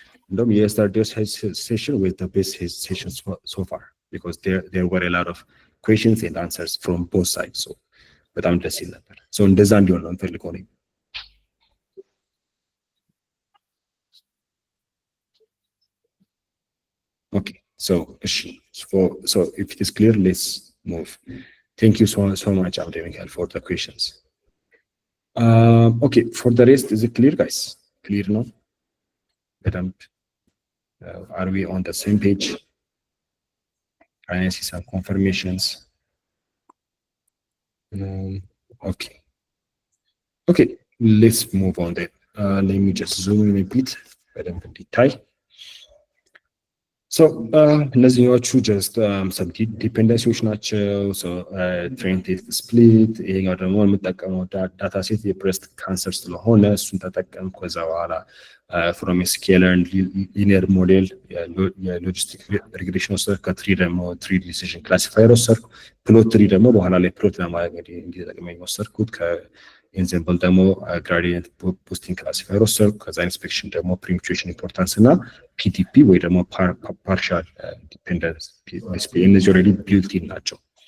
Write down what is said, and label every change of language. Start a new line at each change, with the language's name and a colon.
Amharic: እንደውም የስተርዴስ ሴሽን
English: with the best session so far because there were a lot of questions and answers from both sides, so
Amharic: በጣም ደስ ይል ነበር።
English: so
Amharic: እንደዛ እንዲሆን ነው እንፈልገው ነው።
English: okay so so if it is clear, let's move. Thank you so much Abdul for the questions. Okay, for the rest, is it clear guys? Clear now? Are we on the same page? Can I see some confirmations? Okay, let's move on then. Let me just zoom in a bit in detail.
Amharic: So እነዚህኞቹ
English: just some dependencies
Amharic: ናቸው። so train test split ይሄኛው ደግሞ የምጠቀመው ዳታ ሴት የብሬስት ካንሰር ስለሆነ እሱን ተጠቀም። ከዛ በኋላ
English: from a scalar and linear model
Amharic: የሎጂስቲክ ሪግሬሽን ወሰድኩ። ከትሪ ደግሞ ትሪ ዲሲዥን ክላሲፋየር ወሰድኩ። ፕሎት ትሪ ደግሞ በኋላ ላይ ፕሎት ለማድረግ እንዲጠቅመኝ ወሰድኩት። ኤግዛምፕል ደግሞ ግራዲየንት ቡስቲንግ ክላሲፋየር ወሰድኩ። ከዛ ኢንስፔክሽን ደግሞ ፕሪሙቹዌሽን ኢምፖርታንስ እና ፒቲፒ ወይ ደግሞ ፓርሻል ዲፔንደንስ ዲስፕሌይ እነዚህ ኦልሬዲ ቢልት-ኢን ናቸው።